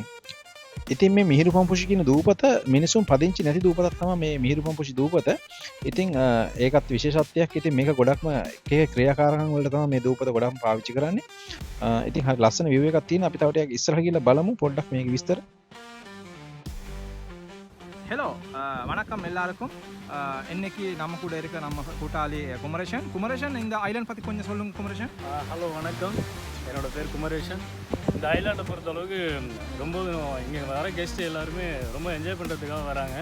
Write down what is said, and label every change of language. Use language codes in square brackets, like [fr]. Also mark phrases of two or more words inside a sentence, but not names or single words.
[si] ඉතින් මේ මිහිරු පම්පුෂි කියන දූපත මිනිසුන් පදිංචි නැති දූපතක් තමයි මේ මිහිරු පම්පුෂි දූපත. ඉතින් ඒකත් විශේෂත්වයක්. ඉතින් මේක ගොඩක්ම එක ක්‍රියාකාරකම් වලට තමයි මේ දූපත ගොඩක්ම පාවිච්චි කරන්නේ. ඉතින් හරි ලස්සන view එකක් තියෙනවා. අපි තව ටිකක් ඉස්සරහට ගිහලා බලමු පොඩ්ඩක් මේක විස්තර. [ta] ஹலோ வணக்கம் எல்லாருக்கும் இன்னைக்கு நம்ம கூட இருக்க நம்ம கூட்டாளி குமரேஷன் இந்த ஐலாண்ட் பற்றி கொஞ்சம் சொல்லுங்க குமரேஷன். ஹலோ வணக்கம், என்னோட பேர் குமரேஷன். இந்த ஐலாண்டை பொறுத்தளவுக்கு ரொம்ப இங்கே வர கெஸ்ட்டு எல்லாருமே ரொம்ப என்ஜாய் பண்ணுறதுக்காக வராங்க.